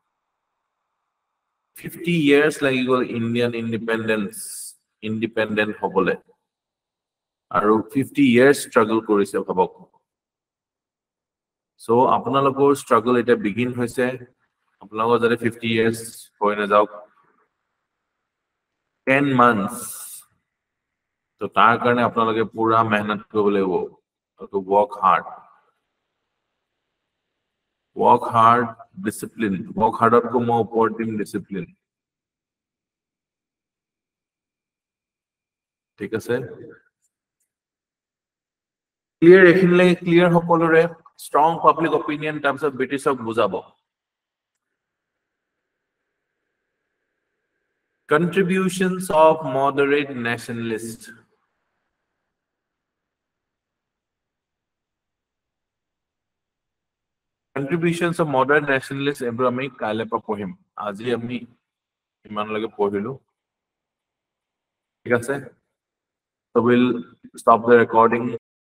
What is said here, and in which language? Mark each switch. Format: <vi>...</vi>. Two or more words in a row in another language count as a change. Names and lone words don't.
<as>50 years লাগি গ'ল</as> <en>Indian independent</en> <as>হ'বলে আৰু 50</as> <en>years struggle</en> <as>কৰিছে ভাবক so আপোনালোকৰ struggle এটা begin হৈছে আপোনালোকৰ যদি 50 years হৈ না যাওক 10 months তো তাৰ কাৰণে আপোনালোকে পুৰা মেহনত কৰিব লাগিব</as> <en>to work hard discipline work hard को more important discipline</en> <as>ঠিক আছে ক্লিয়াৰ এখিনলে ক্লিয়াৰ সকলোৰে</as> <en>strong public opinion terms of British</en> <as>ক বুজাব</as> <en>contributions of moderate nationalists</en> <as>এবোৰ আমি কাইলে পৰা পঢ়িম আজি আমি ইমান লাগে পঢ়িলো ঠিক আছে</as> <en>so we'll stop the recording</en>